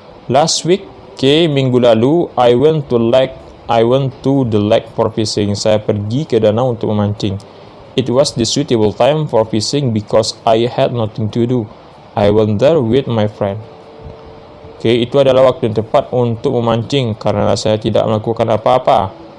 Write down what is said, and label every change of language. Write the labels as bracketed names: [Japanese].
[English] Last week, [Indonesian] minggu lalu, [English] I went to the lake for fishing. [Indonesian] Saya pergi ke danau untuk memancing. [English] It was the suitable time for fishing because I had nothing to do. I went there with my friend. [Indonesian] Itu adalah waktu yang tepat untuk memancing karena saya tidak melakukan apa-apa.